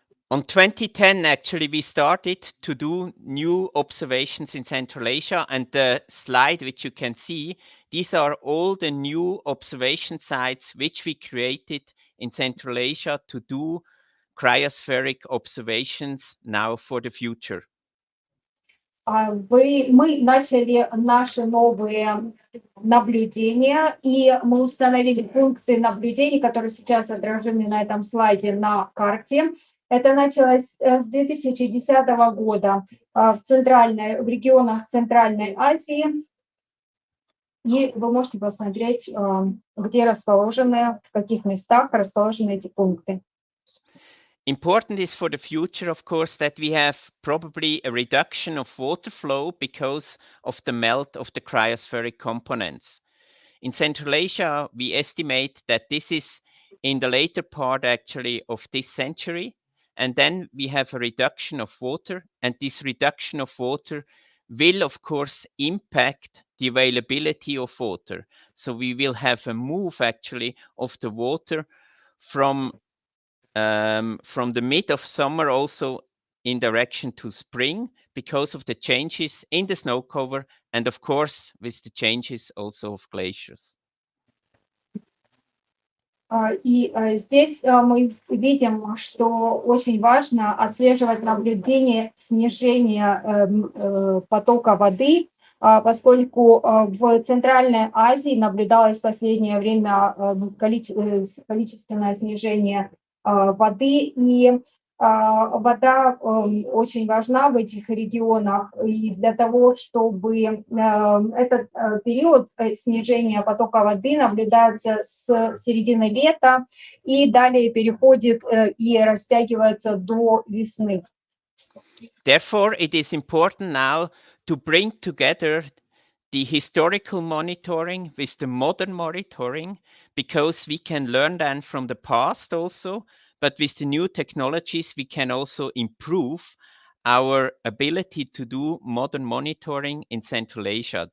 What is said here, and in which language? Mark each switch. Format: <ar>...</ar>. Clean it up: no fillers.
<en>On 2010, actually, we started to do new observations in Central Asia, and the slide which you can see, these are all the new observation sites which we created in Central Asia to do cryospheric observations now for the future.</en> <ru>Мы начали наши новые наблюдения, и мы установили функции наблюдений, которые сейчас отражены на этом слайде на карте. Это началось с 2010 года в регионах Центральной Азии. И вы можете посмотреть, где расположены, в каких местах расположены эти пункты.</ru> <en>Important is for the future, of course, that we have probably a reduction of water flow because of the melt of the cryospheric components. In Central Asia, we estimate that this is in the later part actually of this century. And then we have a reduction of water, and this reduction of water will, of course, impact the availability of water. So we will have a move actually of the water from the mid of summer also in direction to spring because of the changes in the snow cover and of course with the changes also of glaciers.</en> <ru>И здесь мы видим, что очень важно отслеживать наблюдение снижения потока воды, поскольку в Центральной Азии наблюдалось в последнее время количественное снижение воды, и вода очень важна в этих регионах, и для того, чтобы этот период снижения потока воды наблюдается с середины лета и далее переходит и растягивается до весны.</ru> <en>Therefore, it is important now to bring together the historical monitoring with the modern monitoring, because we can learn then from the past also, but with the new technologies, we can also improve our ability to do modern monitoring in Central Asia.</en>